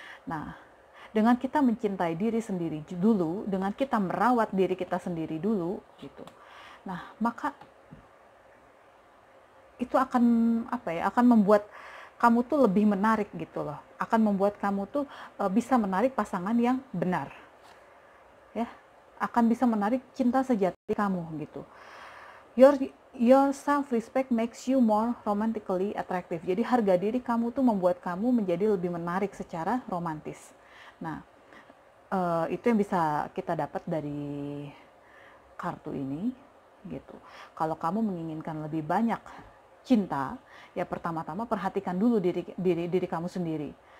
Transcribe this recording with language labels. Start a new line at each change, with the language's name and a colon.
Indonesian: Nah, dengan kita mencintai diri sendiri dulu, dengan kita merawat diri kita sendiri dulu gitu, nah maka itu akan akan membuat kamu tuh lebih menarik gitu loh, akan membuat kamu tuh bisa menarik pasangan yang benar ya, akan bisa menarik cinta sejati kamu gitu.
English: Your self-respect makes you more romantically attractive.
Indonesian: Jadi harga diri kamu tuh membuat kamu menjadi lebih menarik secara romantis. Nah, itu yang bisa kita dapat dari kartu ini, gitu. Kalau kamu menginginkan lebih banyak cinta, ya pertama-tama perhatikan dulu diri kamu sendiri.